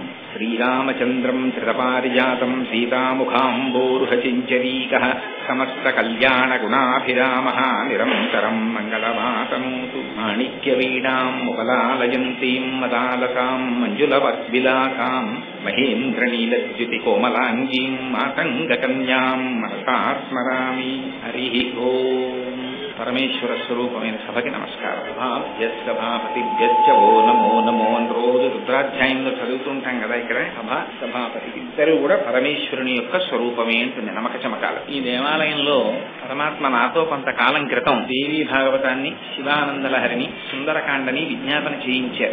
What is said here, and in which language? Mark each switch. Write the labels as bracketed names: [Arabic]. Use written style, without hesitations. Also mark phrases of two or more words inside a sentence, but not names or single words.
[Sanskrit] श्रीरामचन्द्रं धृतपारिजातं सीतामुखाम्बोरुहचिञ्चरीकः समस्तकल्याणगुणाभिरामः निरन्तरं मङ्गलमातनोतु। माणिक्यवीणां मुपलालयन्तीं मदालसां मञ्जुलवद्विलासां महेन्द्रनीलद्युतिकोमलाङ्गीं मातङ्गकन्यां मनसा स्मरामि। हरिः ओम्। [Telugu] పరమేశ్వర స్వరూపమైన సభకి నమస్కారం. [Sanskrit] సభాపతిభ్యో నమో నమో [Telugu] అని రోజు రుద్రాధ్యాయంలో చదువుతుంటాం కదా. ఇక్కడ సభాపతి ఇద్దరు కూడా పరమేశ్వరుని యొక్క స్వరూపమే అంటుంది నమక చమకాలు. ఈ దేవాలయంలో పరమాత్మ నాతో కొంతకాలం క్రితం దేవీ భాగవతాన్ని శివానందలహరిని సుందరకాండని విజ్ఞాపన చేయించారు.